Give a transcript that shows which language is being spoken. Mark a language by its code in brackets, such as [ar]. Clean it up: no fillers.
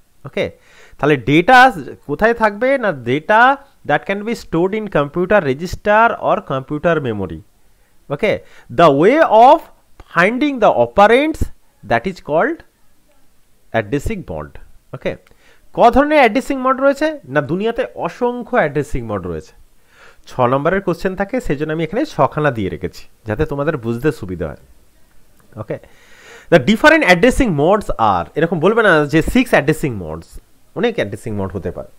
[en] okay, [bn] তাহলে ডেটা কোথায় থাকবে না, [en] Data that can be stored in computer register or computer memory. Okay, the way of finding the operands, that is called addressing mode. [bn] Okay, ক ধরনের addressing mode রয়েছে না, দুনিয়াতে অসংখ্য অ্যাড্রেসিং মোড রয়েছে। 6 নম্বরের কোশ্চেন থাকে, সেজন্য আমি এখানে 6খানা দিয়ে রেখেছি যাতে তোমাদের বুঝতে সুবিধা হয়। ওকে, [en] the different addressing modes আর, [bn] এরকম বলবে না যে 6 অ্যাড্রেসিং মোডস, অনেক অ্যাড্রেসিং মোড হতে পারে।